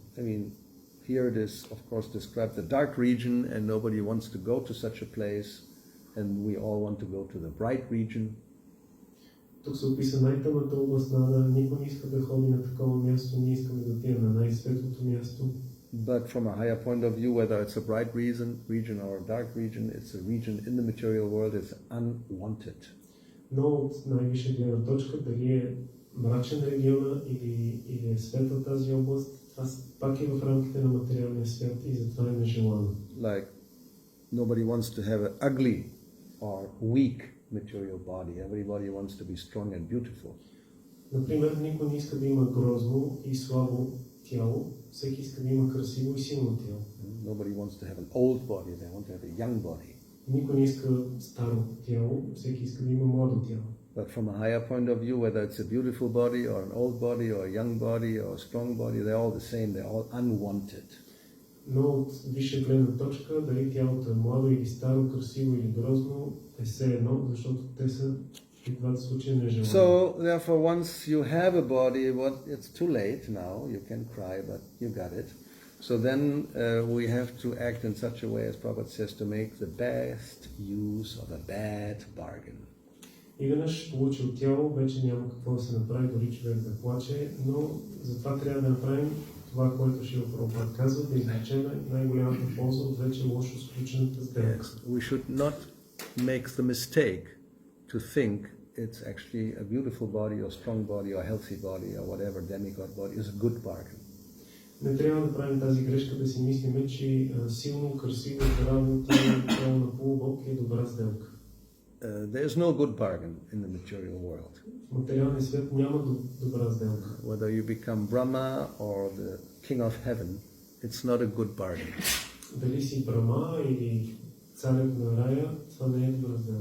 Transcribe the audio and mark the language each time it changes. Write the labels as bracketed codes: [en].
[en] I mean, here it is, of course, described the dark region, and nobody wants to go to such a place, and we all want to go to the bright region. [bg] Тук се описа най-тъмната област на Ада, никой не иска да ходи на такова място, ние искаме да отидем на най-светлото място. [en] But from a higher point of view, whether it's a bright region or a dark region, it's a region in the material world, it's unwanted. [bg] Но от най-висша гледна точка, дали е мрачен региона или е светла тази област, това пак е в рамките на материалния свят и затова е нежелано. [en] Like, nobody wants to have an ugly or weak material body. Everybody wants to be strong and beautiful. [bg] Например, никой не иска да има грозно и слабо тяло, всеки иска да има красиво и силно тяло. [en] Nobody wants to have an old body, they want to have a young body. [bg] Никой не иска старо тяло, всеки иска да има младо тяло. [en] But from a higher point of view, whether it's a beautiful body or an old body or a young body or a strong body, they're all the same, they're all unwanted. [bg] Но от висша гледна точка, дали тялото е младо или старо, красиво или грозно, е все едно, защото те са в двата случая нежелани. [en] So, therefore, once you have a body, it's too late now, you can cry, but you got it. So then we have to act in such a way, as Prabhupada says, to make the best use of a bad bargain. [bg] И веднъж получил тяло, вече няма какво да се направи, дори човек да плаче, но затова трябва да направим това, което Шрила Прабхупада казва, да извлечем най-голямата полза от вече лошо сключената сделка. [en] We should not make the mistake to think it's actually a beautiful body or strong body or healthy body or whatever demigod body is a good bargain. [bg] Не трябва да правим тази грешка да си мислиме, че силно, красиво, здраво тяло на полубог е добра сделка. [en] There is no good bargain in the material world. [bg] В материалния свят няма добра сделка. [en] Whether you become Brahma or the king of heaven, it's not a good bargain. [bg] Дали си Брама или царят на рая, това не е добра сделка.